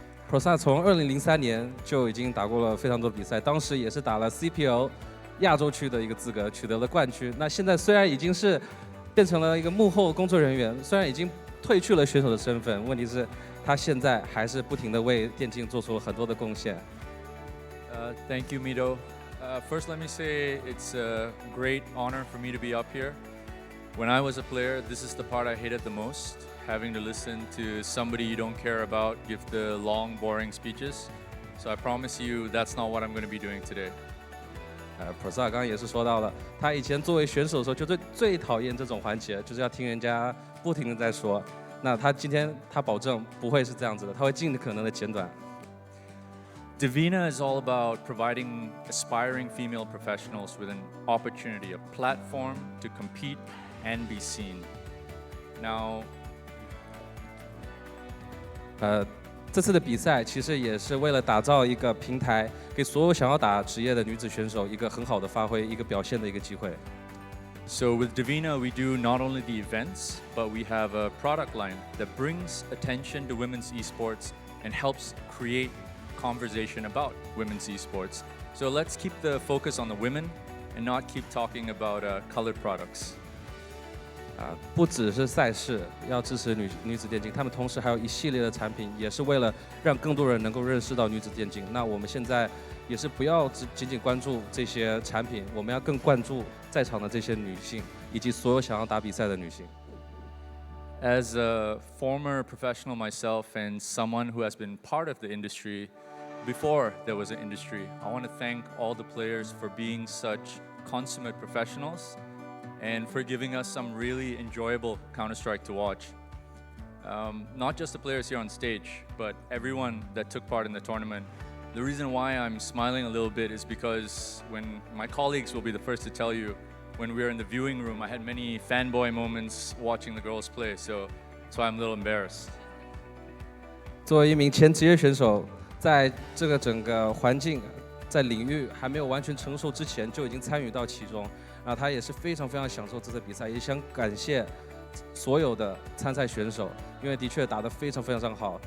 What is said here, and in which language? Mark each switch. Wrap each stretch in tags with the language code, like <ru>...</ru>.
<zh>Prasad 从2003年就已经打过了非常多的比赛，当时也是打了 CPL 亚洲区的一个资格，取得了冠军。那现在虽然已经是变成了一个幕后工作人员，虽然已经褪去了选手的身份，问题是他现在还是不停地为电竞做出了很多的贡献。</zh> <en>Thank you, Mito. First, let me say it's a great honor for me to be up here. When I was a player, this is the part I hated the most, having to listen to somebody you don't care about give the long, boring speeches. So I promise you that's not what I'm going to be doing today.</en> <zh>Prasad 刚刚也是说到了，他以前作为选手的时候，就最讨厌这种环节，就是要听人家不停的在说。那他今天他保证不会是这样子的，他会尽可能的简短。</zh> <en>Divina is all about providing aspiring female professionals with an opportunity, a platform to compete and be seen. Now,</en> <zh>这次的比赛其实也是为了打造一个平台，给所有想要打职业的女子选手一个很好的发挥、一个表现的一个机会。</zh> <en>So with Divina, we do not only the events, but we have a product line that brings attention to women's esports and helps create conversation about women's esports. So let's keep the focus on the women and not keep talking about colored products.</en> <zh>不只是赛事要支持女子电竞，他们同时还有一系列的产品，也是为了让更多人能够认识到女子电竞。那我们现在也是不要仅仅关注这些产品，我们要更关注在场的这些女性，以及所有想要打比赛的女性。</zh> <en>As a former professional myself and someone who has been part of the industry before there was an industry, I want to thank all the players for being such consummate professionals and for giving us some really enjoyable Counter-Strike to watch. Not just the players here on stage, but everyone that took part in the tournament. The reason why I'm smiling a little bit is because when my colleagues will be the first to tell you, when we were in the viewing room, I had many fanboy moments watching the girls play, so that's why I'm a little embarrassed.</en> <zh>作为一名前职业选手，在这个整个环境、在领域还没有完全成熟之前，就已经参与到其中。然后他也是非常非常享受这次比赛，也想感谢所有的参赛选手，因为的确打得非常非常好。</zh>